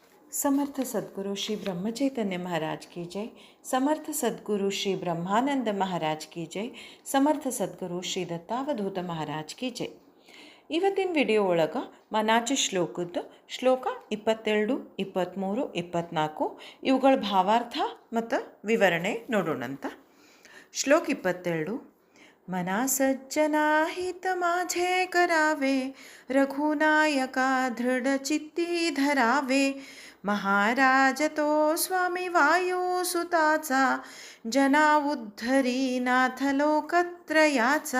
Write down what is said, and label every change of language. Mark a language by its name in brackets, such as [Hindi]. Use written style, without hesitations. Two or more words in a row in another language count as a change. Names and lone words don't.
[Hindi] समर्थ सद्गुरु श्री ब्रह्मचैतन्य महाराज की जय। समर्थ सद्गुरु श्री ब्रह्मानंद महाराज की जय। समर्थ सद्गुरु श्री दत्तावधूत महाराज की जय. [Kannada] ಇವತ್ತಿನ ವಿಡಿಯೋ ಒಳಗೆ ಮನಾಚಿ ಶ್ಲೋಕದ್ದು ಶ್ಲೋಕ 22, 23, 24 ಇವುಗಳ ಭಾವಾರ್ಥ ಮತ್ತು ವಿವರಣೆ ನೋಡೋಣಂತ. ಶ್ಲೋಕ 22. [Marathi] मना सज्जना हित माझे करावे, रघुनायका दृढ चित्ती धरावे. महाराज तो स्वामी वायुसुताचा, जना उद्धरी नाथ लोकत्रयाचा.